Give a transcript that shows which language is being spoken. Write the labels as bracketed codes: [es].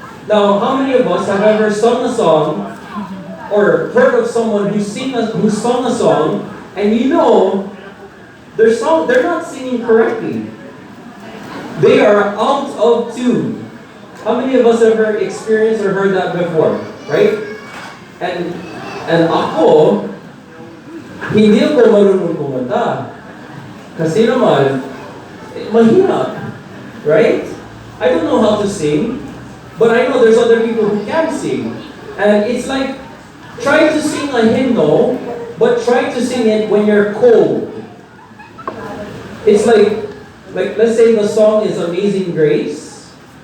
[en] Now, how many of us have ever sung a song or heard of someone who sung a song and they're not singing correctly? They are out of tune. How many of us ever experienced or heard that before? Right? [tl] And ako, hindi ako marunong kumanta. Kasi naman, mahirap. [en] Right? I don't know how to sing, but I know there's other people who can sing. And it's like, try to sing a hymnal, but try to sing it when you're cold. It's like let's say the song is Amazing Grace.